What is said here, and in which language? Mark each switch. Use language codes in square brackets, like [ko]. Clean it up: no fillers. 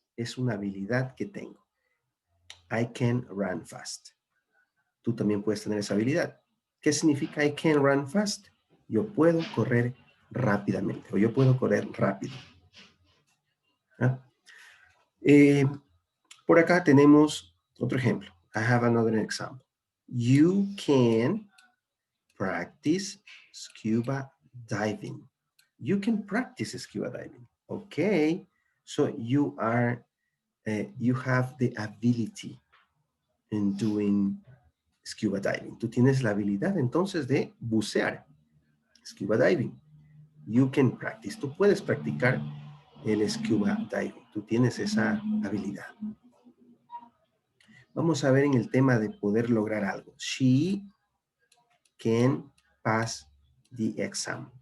[es] Es una habilidad que tengo. [en] I can run fast. [es] Tú también puedes tener esa habilidad. ¿Qué significa [en] I can run fast? [es] Yo puedo correr rápidamente o yo puedo correr rápido. ¿Ah? Por acá tenemos otro ejemplo. [en] I have another example. You can practice scuba diving. You can practice scuba diving. Okay. So you have the ability in doing scuba diving. [es] Tú tienes la habilidad entonces de bucear. [en] Scuba diving. You can practice. [es] Tú puedes practicar el scuba diving. Tú tienes esa habilidad. Vamos a ver en el tema de poder lograr algo. [en] She can pass the exam.